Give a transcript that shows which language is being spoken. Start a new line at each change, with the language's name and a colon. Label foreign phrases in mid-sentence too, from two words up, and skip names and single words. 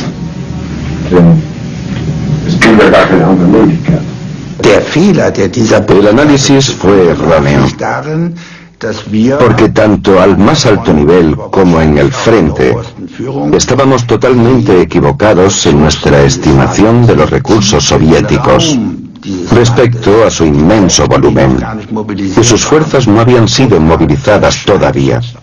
German: Denn es gibt ja gar keine andere Möglichkeit.
Spanish: El análisis fue erróneo, porque tanto al más alto nivel como en el frente estábamos totalmente equivocados en nuestra estimación de los recursos soviéticos respecto a su inmenso volumen, y sus fuerzas no habían sido movilizadas todavía.